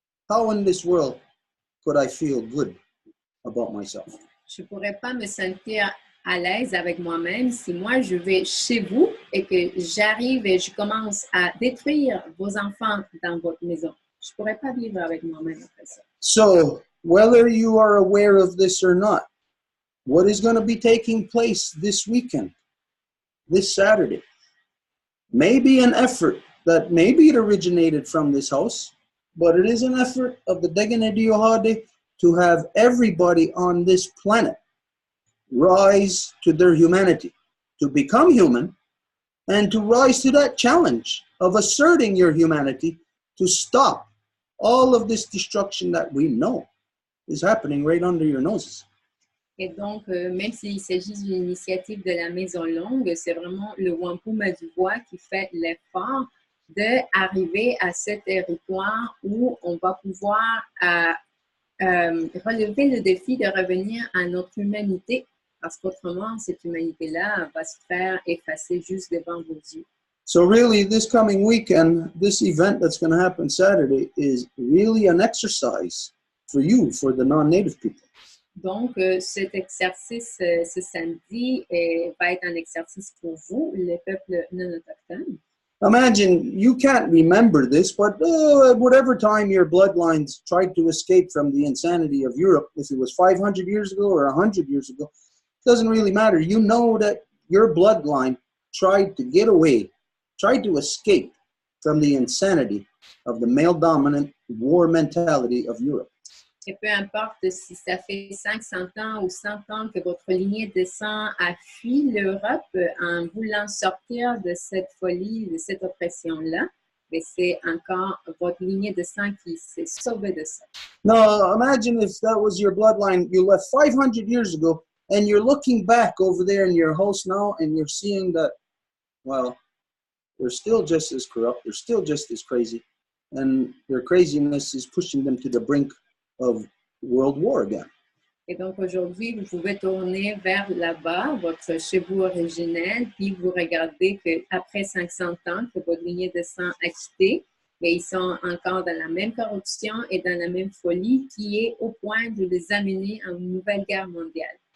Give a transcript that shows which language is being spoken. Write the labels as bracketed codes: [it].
[en] How in this world could I feel good about myself? [fr] je ne pourrais pas me sentir à l'aise avec moi-même si moi je vais chez vous et que j'arrive et je commence à détruire vos enfants dans votre maison. Je ne pourrais pas vivre avec moi-même après ça. [en] So, whether you are aware of this or not, what is going to be taking place this weekend, this Saturday, may be an effort that maybe it originated from this house, but it is an effort of the Deganediohade to have everybody on this planet rise to their humanity, to become human, and to rise to that challenge of asserting your humanity to stop all of this destruction that we know is happening right under your noses. [fr] Et donc, même s'il s'agit d'une initiative de la Maison Longue, c'est vraiment le Wampum à Deux Voies qui fait l'effort d'arriver à ce territoire où on va pouvoir relever le défi de revenir à notre humanité, parce qu'autrement, cette humanité-là va se faire effacer juste devant vos yeux. [en] So really, this coming weekend, this event that's going to happen Saturday is really an exercise for you, for the non-native people. [fr] Donc, cet exercice ce samedi va être un exercice pour vous, les peuples non autochtones. [en] Imagine, you can't remember this, but at whatever time your bloodlines tried to escape from the insanity of Europe, if it was 500 years ago or 100 years ago, it doesn't really matter. You know that your bloodline tried to get away, tried to escape from the insanity of the male-dominant war mentality of Europe. [fr] Et peu importe si ça fait 500 ans ou 100 ans que votre lignée de sang a fui l'Europe en voulant sortir de cette folie, de cette oppression-là, mais c'est encore votre lignée de sang qui s'est sauvée de ça. [en] Now, imagine if that was your bloodline you left 500 years ago, and you're looking back over there in your house now, and you're seeing that, well, they're still just as corrupt, they're still just as crazy, and their craziness is pushing them to the brink of World War again. [fr] Et donc aujourd'hui, vous pouvez tourner vers là-bas, votre chez vous originel, puis vous regardez qu'après 500 ans que votre lignée de sang a quitté, mais ils sont encore dans la même corruption et dans la même folie qui est au point de les amener à une nouvelle guerre mondiale.